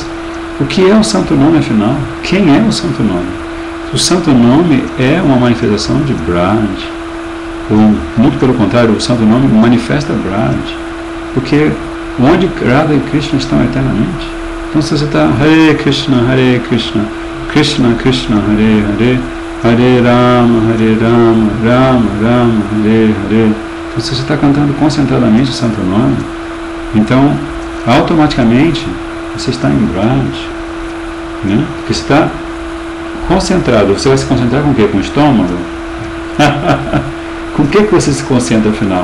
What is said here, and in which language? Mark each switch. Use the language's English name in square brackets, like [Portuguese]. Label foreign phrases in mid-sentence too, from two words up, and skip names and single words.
[Portuguese] O que é o santo nome, afinal? Quem é o santo nome? O santo nome é uma manifestação de Braj. Ou, muito pelo contrário, o santo nome manifesta Braj. Porque onde Radha e Krishna estão eternamente. Então se você está [Sanskrit] Hare Krishna, Krishna Krishna, Hare Hare, Hare Rama, Rama Rama, Hare Hare. [Portuguese] Então se você está cantando concentradamente o santo nome, então automaticamente você está em Braj, né? Porque você está concentrado. Você vai se concentrar com o quê? Com o estômago? Com o que você se concentra afinal?